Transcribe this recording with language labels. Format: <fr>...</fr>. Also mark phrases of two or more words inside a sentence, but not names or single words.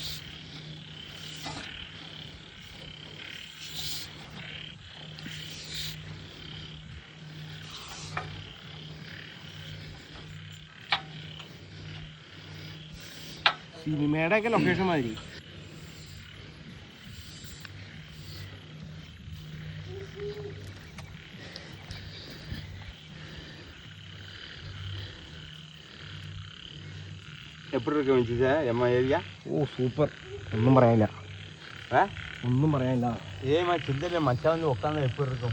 <ml>സിനിമയുടെ ഒക്കെ ലൊക്കേഷൻ മാതിരി.</ml> <ta>எப்படி இருக்கு வச்சுச்சா எம்மா ஏரியா?</ta> <ml>ഓ സൂപ്പർ, ഒന്നും പറയാനില്ല. ഒന്നും പറയാനില്ല.</ml> <ta>ஏமா சிந்தனை மச்சான் வந்து உட்காந்து எப்படி இருக்கும்?</ta>